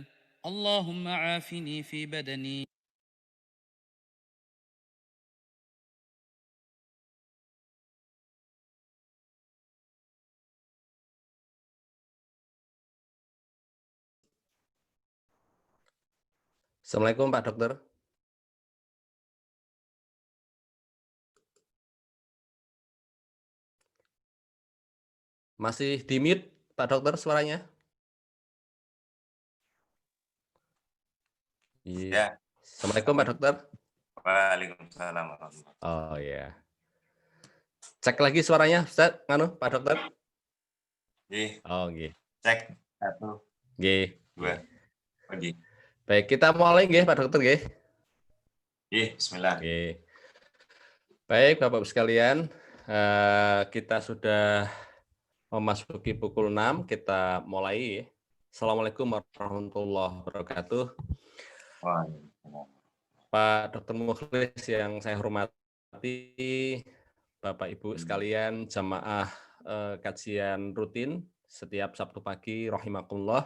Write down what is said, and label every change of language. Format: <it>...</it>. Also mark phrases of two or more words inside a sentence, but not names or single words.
<ar>اللهم عافني في بدني.</ar> <id>Assalamualaikum Pak Dokter. Masih di mute Pak Dokter suaranya? Iya. Ya. Assalamualaikum Pak Dokter.</id> <ar>وعليكم السلام ورحمة الله وبركاته.</ar> <id>Oh ya. Cek lagi suaranya, Ustaz, Pak Dokter.</id> <jv>Nggih, Oh, nggih.</jv> <id>cek 1,</id> <jv>Nggih. 2. Nggih.</jv> <id>Baik, kita mulai nggih Pak Dokter nggih.</id> <jv>Nggih, bismillah. Nggih.</jv> <id>Baik, Bapak Ibu sekalian, kita sudah memasuki pukul 6, kita mulai.</id> <ar>السلام عليكم ورحمة الله وبركاته. Waalaikumsalam.</ar> <id>Pak Dr. Mukhlis yang saya hormati, Bapak Ibu sekalian, jamaah kajian rutin setiap Sabtu pagi, rahimakumullah.</id>